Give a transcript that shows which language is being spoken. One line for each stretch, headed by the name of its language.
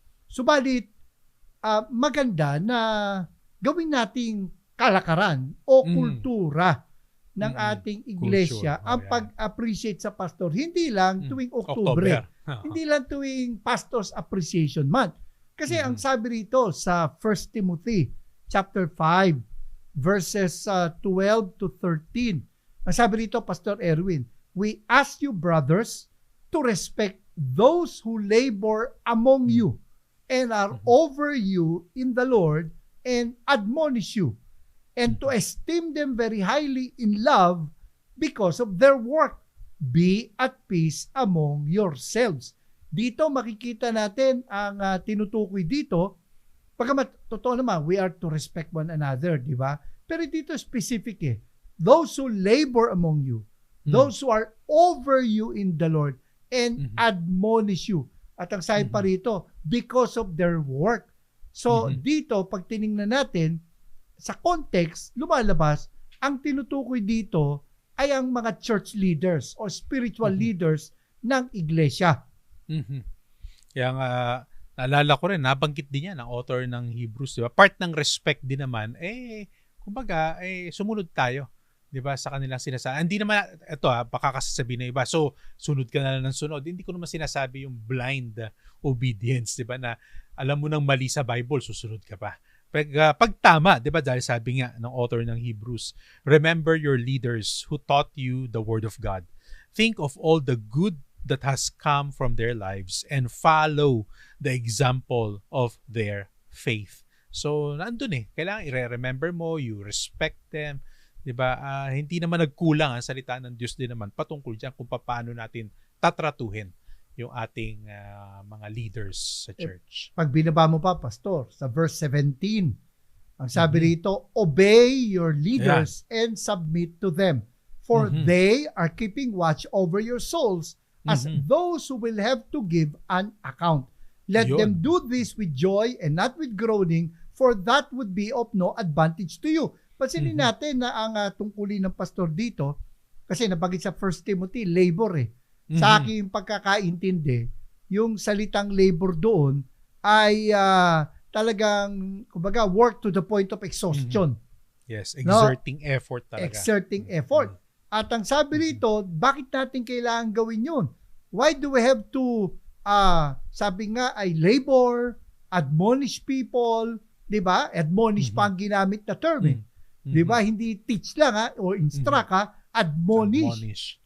Filipino: Subalit, maganda na gawin nating kalakaran o kultura ng ating iglesia ang pag-appreciate sa pastor. Hindi lang tuwing October. Hindi lang tuwing Pastors Appreciation Month. Kasi ang sabi rito sa 1 Timothy chapter 5 verses 12 to 13. Ang sabi rito,
English: Pastor Erwin, we ask you, brothers, to respect those who labor among you and are over you in the Lord and admonish you, and to esteem them very highly in love because of their work. Be at peace among yourselves.
Filipino: Dito makikita natin ang tinutukoy dito, Pagkamat, totoo naman,
English: we are to respect one another, di ba?
Filipino: Pero dito
English: specific those who labor among you, those who are over you in the Lord, and admonish you.
Filipino: At ang sabi pa rito, because of their work. So, dito, pag tinignan natin, sa context, lumalabas, ang tinutukoy dito ay ang mga church leaders o spiritual leaders ng iglesia. Kaya nga, naalala ko rin, nabanggit din yan ang author ng Hebrews, di ba? Part ng respect din naman, kumbaga, sumunod tayo, di ba, sa kanilang sinasabi. Hindi naman, baka kasasabihin na iba, so, sunod ka na lang ng sunod. Hindi ko naman sinasabi yung blind obedience, di ba, na alam mo nang mali sa Bible, susunod ka pa. Pag tama, di ba, dahil sabi nga ng author ng Hebrews,
English: remember your leaders who taught you the Word of God. Think of all the good that has come from their lives and follow the example of their faith.
Filipino: So, nandun kailangan i-remember mo,
English: you respect them,
Filipino: di ba? Hindi naman nagkulang ang salita ng Diyos din naman patungkol dyan kung paano natin tatratuhin yung ating mga leaders sa church. Pag binaba mo pa, Pastor, sa verse 17, ang sabi rito,
English: obey your leaders and submit to them, for they are keeping watch over your souls as those who will have to give an account. Let them do this with joy and not with groaning, for that would be of no advantage to you.
Filipino: Pansinin natin na ang tungkulin ng pastor dito, kasi nabagit sa 1 Timothy, labor Sa aking pagkakaintindi, yung salitang labor doon ay talagang, kumbaga,
English: work to the point of exhaustion. Yes, exerting effort
Filipino: talaga.
English: Exerting effort.
Filipino: At ang sabi rito, bakit natin kailangan gawin yun?
English: Why do we have to,
Filipino: sabi nga ay labor, admonish people, di ba? Admonish pa ang ginamit na term Di ba? Hindi teach lang o instruct admonish.